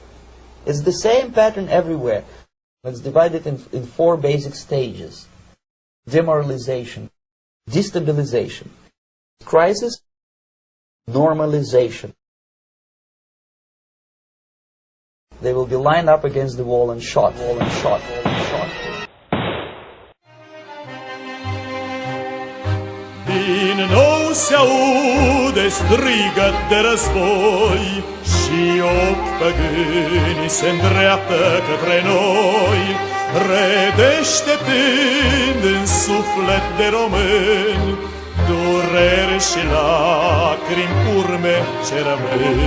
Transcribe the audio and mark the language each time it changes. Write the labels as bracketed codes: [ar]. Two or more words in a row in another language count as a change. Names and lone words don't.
[en] It's the same pattern everywhere. It's divided in four basic stages: demoralization, destabilization, crisis, normalization. They will be lined up against the wall and shot, wall and shot, wall and shot. [ro] Din nou se aude strigăt de război și ochi păgâni se îndreaptă către noi, redeșteptând în suflet de români dureri și lacrimi, urme ce rămân.